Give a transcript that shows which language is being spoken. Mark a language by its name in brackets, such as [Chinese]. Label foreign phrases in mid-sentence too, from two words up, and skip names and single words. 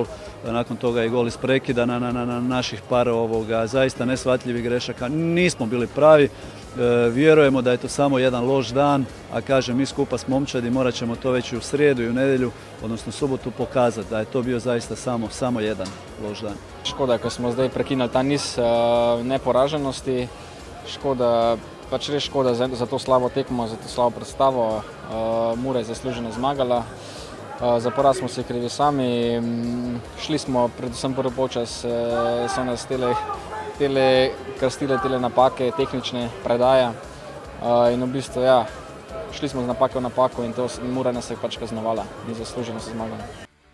[Croatian] Nakon toga i gol iz prekida na naših par zaista neshvatljivih grešaka. Nismo bili pravi. Vjerujemo da je to samo jedan loš dan, a kažem, mi skupa s momčadi morat ćemo to već i u srijedu i u nedjelju, odnosno subotu, pokazati da je to bio zaista samo jedan loš dan. [Slovenian] Škoda, ko smo zdaj prekinili ta niz neporaženosti, škoda, pač res škoda za to slabo tekmo, za to slabo predstavo. Mura je zasluženo zmagala, za poraz smo se krivi sami, šli smo predvsem prvi polčas, so nas krstile tele napake, tehnične predaje in v bistvu ja, šli smo z napake v napako in to Mura nas je pač kaznovala in zasluženo se zmagala.